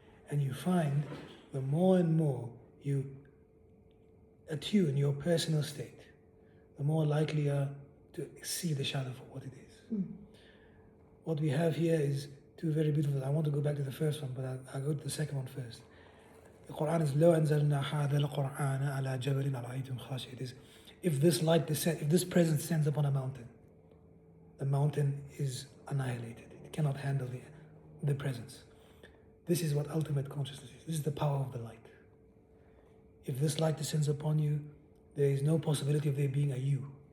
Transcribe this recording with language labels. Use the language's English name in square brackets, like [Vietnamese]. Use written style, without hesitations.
[English] And you find the more and more you attune your personal state, the more likely you are to see the shadow for what it is. What we have here is two very beautiful. I want to go back to the first one, but I'll go to the second one first. The Quran is [Arabic] لو أنزلنا هذا القرآن على جبل لرأيتم خاشعين. [English] It is if this light descends, if this presence descends upon a mountain, the mountain is annihilated. It cannot handle the presence. This is what ultimate consciousness is. This is the power of the light. If this light descends upon you, there is no possibility of there being a you.